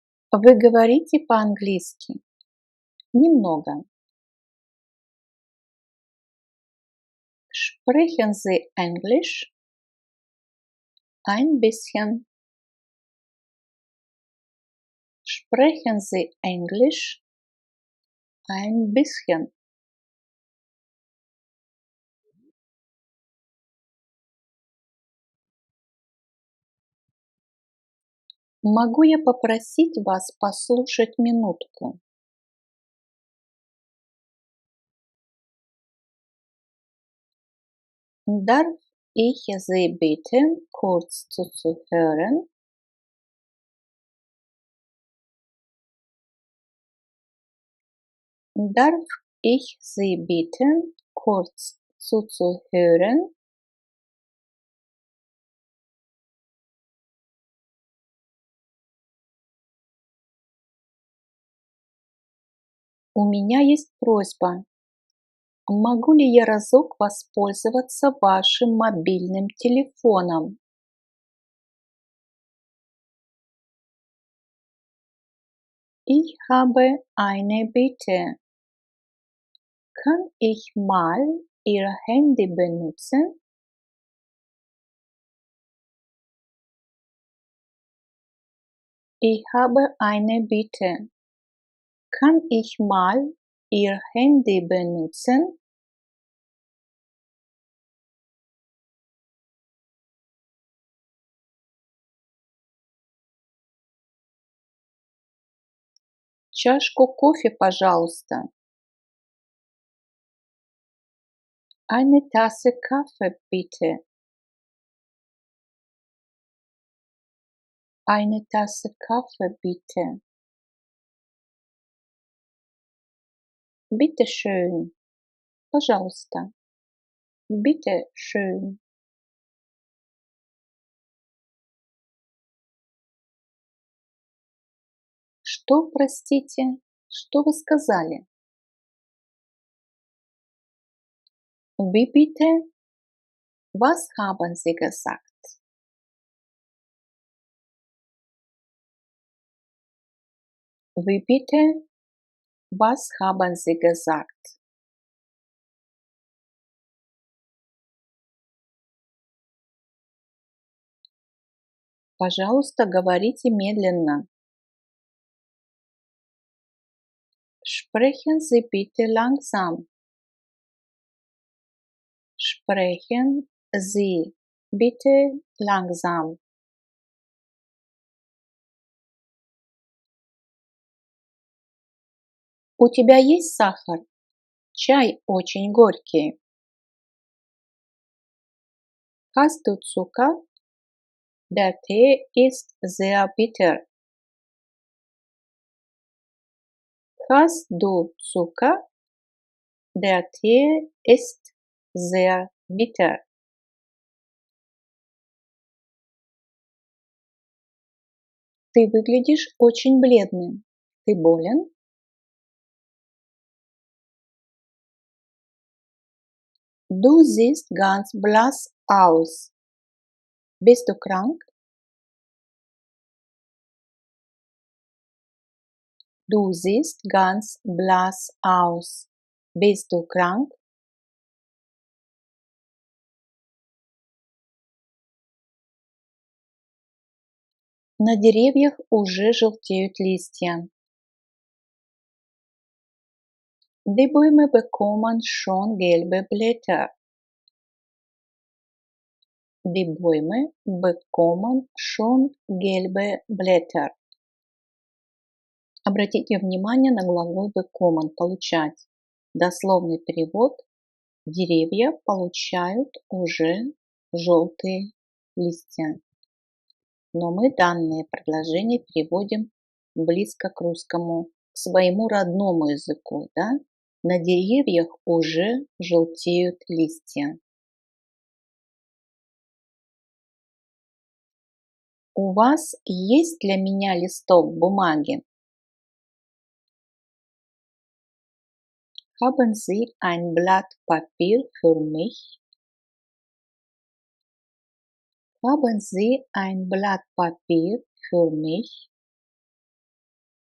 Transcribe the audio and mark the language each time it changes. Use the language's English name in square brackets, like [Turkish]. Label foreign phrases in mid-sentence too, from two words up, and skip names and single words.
[Russian] Вы говорите по-английски? Немного. [German] Sprechen Sie Englisch? Ein bisschen. Sprechen Sie Englisch? Ein bisschen. [Russian] Могу я попросить вас послушать минутку? [German] Darf ich Sie bitten, kurz zuzuhören? Darf ich Sie bitten, kurz zuzuhören? [Russian] У меня есть просьба. Могу ли я разок воспользоваться вашим мобильным телефоном? [German] Ich habe eine Bitte. Kann ich mal Ihr Handy benutzen? Ich habe eine Bitte. Kann ich mal Ihr Handy benutzen? [Russian] Чашку кофе, пожалуйста. [German] Eine Tasse Kaffee, bitte. Eine Tasse Kaffee, bitte. Bitte schön. Пожалуйста. Bitte schön. [Russian] Что, простите? Что вы сказали? [German] Wie bitte? Was haben Sie gesagt? Wie bitte? Was haben Sie gesagt? [Russian] Пожалуйста, говорите медленно. [German] Sprechen Sie bitte langsam. Sprechen Sie bitte langsam. [Russian] У тебя есть сахар? Чай очень горький. [German] Hast du Zucker? Der Tee ist sehr bitter. Hast du Zucker? Der Tee ist sehr bitter. [Russian] Ты выглядишь очень бледным. Ты болен? [German] Du siehst ganz blass aus. Bist du krank? Du siehst ganz blass aus. Bist du krank? [Russian] На деревьях уже желтеют листья. [German] Die Bäume bekommen schon gelbe Blätter. Die Bäume bekommen schon gelbe Blätter. [Russian] Обратите внимание на глагол bekommen – получать. Дословный перевод: деревья получают уже желтые листья. Но мы данное предложение переводим близко к русскому, к своему родному языку. Да? На деревьях уже желтеют листья. У вас есть для меня листок бумаги? [German] Haben Sie ein Blatt Papier für mich? Haben Sie ein Blatt Papier für mich?